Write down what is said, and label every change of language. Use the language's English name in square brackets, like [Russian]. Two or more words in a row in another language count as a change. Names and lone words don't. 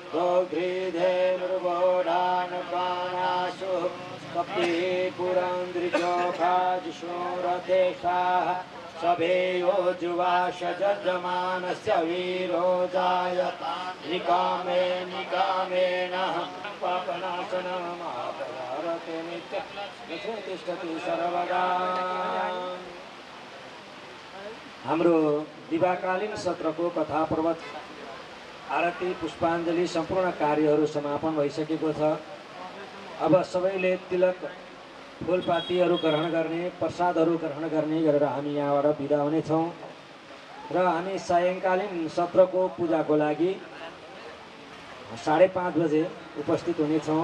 [Sanskrit] गोघ्रीधेर्वोढानपानाशु कपिः पुरन्द्रिजोखाजिष्णुरथेशाः सभेयो जुवाशजमानस्य वीरो जायत निकामे निकामेन पापनाशनमापरारते नित्यं तिष्ठति सर्वदा। [Nepali] हाम्रो दिवाकालीन सत्रको कथा प्रवचन आरती पुष्पाञ्जली सम्पूर्ण कार्यहरू समापन भइसकेको छ। अब सबैले तिलक फुलपातीहरू ग्रहण गर्ने, प्रसादहरू ग्रहण गर्ने गरेर हामी यहाँबाट बिदा हुनेछौँ र हामी सायङ्कालीन सत्रको पूजाको लागि 5:30 बजे उपस्थित हुनेछौँ।